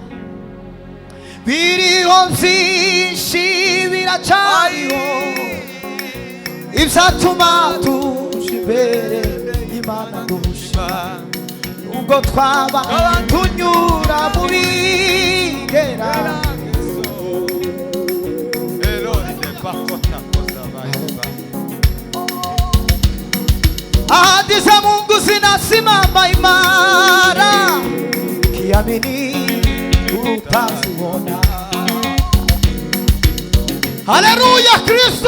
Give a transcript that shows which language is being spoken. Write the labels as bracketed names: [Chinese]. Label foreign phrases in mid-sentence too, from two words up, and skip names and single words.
[Kinyarwanda] Biriho byinshi biracyariho ibyatuma tuja imbere Imana dushima, nubwo twaba tunyura mu bigeragezo. [Swahili] Ahadi za Mungu zinasimama imara, kiamini utaziona. Haleluya Kristo.